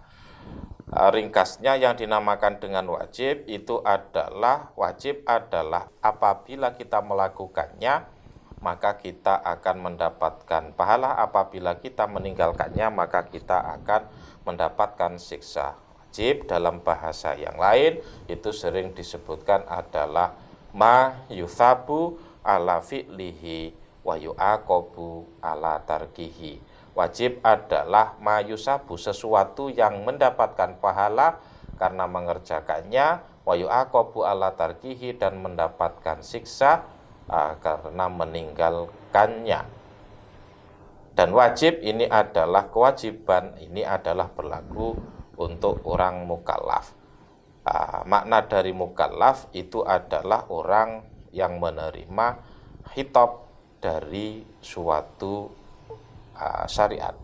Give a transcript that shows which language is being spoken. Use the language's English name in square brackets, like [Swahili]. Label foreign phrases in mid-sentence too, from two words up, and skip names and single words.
[Indonesian] Ringkasnya, yang dinamakan dengan wajib itu adalah apabila kita melakukannya maka kita akan mendapatkan pahala, apabila kita meninggalkannya maka kita akan mendapatkan siksa. Wajib dalam bahasa yang lain itu sering disebutkan adalah [Arabic] ما يثاب على فعله ويعاقب على تركه. [Indonesian] Wajib adalah [Arabic] ما يثاب, [Indonesian] sesuatu yang mendapatkan pahala karena mengerjakannya, [Arabic] ويعاقب على تركه, [Indonesian] dan mendapatkan siksa karena meninggalkannya. Dan wajib ini adalah kewajiban, ini adalah berlaku untuk orang mukallaf. Makna dari mukallaf itu adalah orang yang menerima khitab dari suatu syariat.